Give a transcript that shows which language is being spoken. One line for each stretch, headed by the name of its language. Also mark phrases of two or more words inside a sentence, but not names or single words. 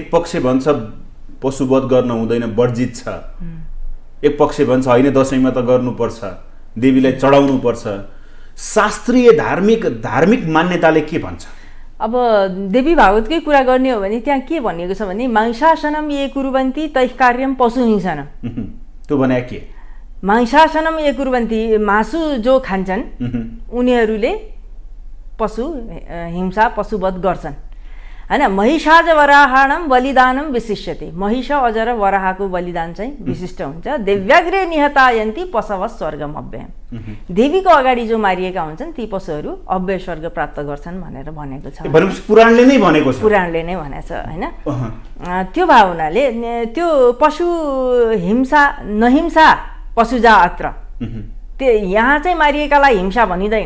Nepali: एक पक्ष भन्छ पशुवध गर्न हुँदैन, वर्जित छ। एक पक्ष भन्छ होइन दसैँमा त गर्नुपर्छ, देवीलाई चढाउनु पर्छ। शास्त्रीय धार्मिक मान्यताले के भन्छ? अब देवी भागवतकै कुरा गर्ने हो भने त्यहाँ के भनिएको छ भने
Sanskrit: मांसासनम ये कुर्वन्ति तैः कार्यम पशुहिंसनम।
Nepali: त्यो भने के?
Sanskrit: मांसासनम ये कुर्वन्ति,
Nepali: मासु जो खान्छन् उनीहरूले पशु हिंसा पशुवध गर्छन् हैन।
Sanskrit: महिषाज वराहाणम बलिदानम विशिष्यते,
Nepali: महिष अजर वराहको बलिदान चाहिँ विशिष्ट हुन्छ।
Sanskrit: देव्याग्रे निहतायन्ति पशव स्वर्गम अव्ययम,
Nepali: देवीको अगाडि जो मारिएका हुन्छन् ती पशुहरू अव्यय स्वर्ग प्राप्त गर्छन् भनेर भनेको छ। पुराणले नै भनेको छ, पुराणले नै भनेको छ हैन। त्यो भावनाले त्यो पशु हिंसा
Sanskrit: नहिंसा पशुजा अत्र,
Nepali: त्यो यहाँ चाहिँ मारिएकालाई हिंसा भनिँदैन।